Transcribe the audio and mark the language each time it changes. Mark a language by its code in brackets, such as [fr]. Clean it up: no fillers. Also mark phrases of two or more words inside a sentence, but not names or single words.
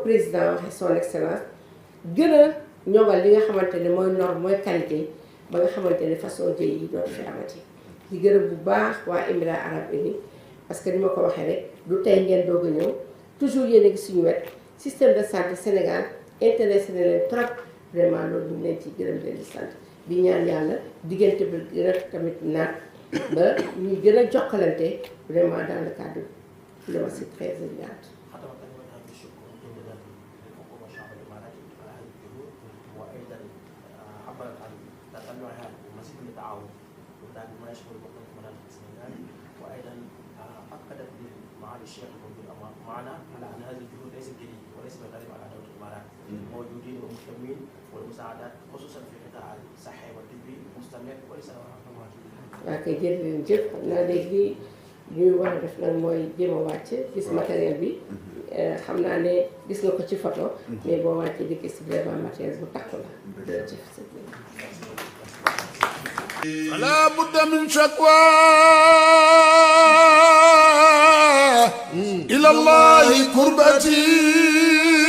[wo] président waxee [fr] son excellence [wo] gën a ñoŋal li nga xamante ne mooy norme mooy qualité ba nga xamante ne façon jëy yi dootu fi amati di gërëm bu baax waa Émirats Arabes Unis [fr] parce que [wo] ni ma ko waxee rek du tey ngeen doog a ñëw toujours yéen a ngi suñu wet [fr] système de santé [wo] Sénégal intéressé na leen [fr] trop vraiment [wo] loolu ñu leen ci gërëm leen di sant di ñaan yàlla diggante bi gën a tamit naat ba ñuy gën a jokkalante [fr] vraiment dans le cadre de la c'est très évident. [ar] وايضا اكدت معالي الشيخ الموجود معنا على ان هذه الجهود ليست جديده وليس من غريب على دوله الامارات موجودين ومهتمين والمساعدات خصوصا في القطاع الصحي والطبي مستمر وليس [wo] waaw kay jërëjëf xam naa léegi ñuy war a def nag mooy jéem a wàcc gis matériel bi xam naa ne gis nga ko ci photo mais boo wàccee di gis [fr] vraiment matériel [wo] bu takku la jërëjëf. [ar] فلا بد من شكوى إلى الله كربتي